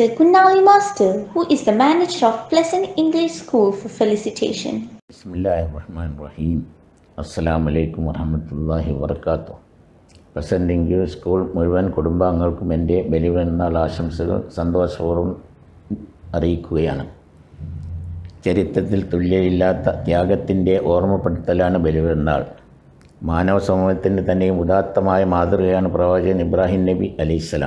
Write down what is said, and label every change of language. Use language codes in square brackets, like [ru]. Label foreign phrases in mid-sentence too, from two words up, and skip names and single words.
[en] Kunnali Master, who is the manager of Pleasant English School, for felicitation. [ar] بسم الله الرحمن الرحيم. السلام عليكم ورحمة الله وبركاته. [ml] Pleasant English School മുഴുവൻ കുടുംബാംഗങ്ങൾക്കും എൻ്റെ ബലിപെരുന്നാൾ ആശംസകൾ സന്തോഷപൂർവ്വം അറിയിക്കുകയാണ്. ചരിത്രത്തിൽ തുല്യമില്ലാത്ത ത്യാഗത്തിൻ്റെ ഓർമ്മപ്പെടുത്തലാണ് ബലിപെരുന്നാൾ. മാനവ സമൂഹത്തിൻ്റെ തന്നെയും ഉദാത്തമായ മാതൃകയാണ് പ്രവാചകൻ ഇബ്രാഹിം നബി അലൈഹിസ്സലാം.